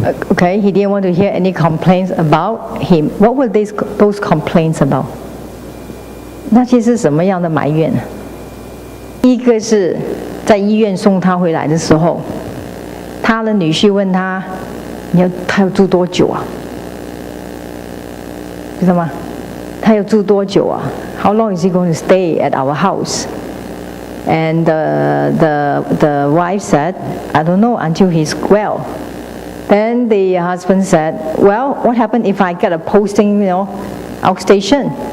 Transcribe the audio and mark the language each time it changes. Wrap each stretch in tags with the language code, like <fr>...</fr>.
<en>Okay, he didn't want to hear any complaints about him. What were those complaints about?</en> <zh>那些是什么样的埋怨呢？一个是在医院送他回来的时候，他的女婿问他：“他要住多久啊？” 知道吗？他要住多久啊</zh> <en>？How long is he going to stay at our house? And the wife said, "I don't know until he's well." Then the husband said, "Well, what happened if I get a posting, outstation?"</en>